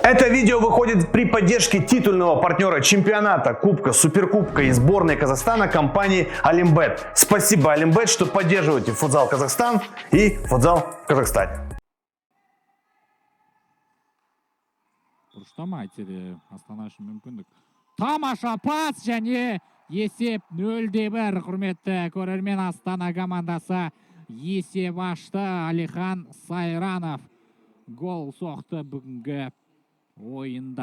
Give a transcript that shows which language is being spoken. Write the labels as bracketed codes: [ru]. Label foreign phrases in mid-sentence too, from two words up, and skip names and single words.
[ru] видео выходит при поддержке титульного партнера чемпионата, Кубка, Суперкубка и сборной Казахстана компании Олимбет. Спасибо, Олимбет, что поддерживаете футзал Казахстан и футзал в Казахстане. [kk] Бұрыштамайды Астана үшін мүмкіндік. Тамаша пас және есеп 0-1. Құрметті көрермен, Астана командасы есеп ашты. Алихан Сайранов гол соқты бүгінгі ойында.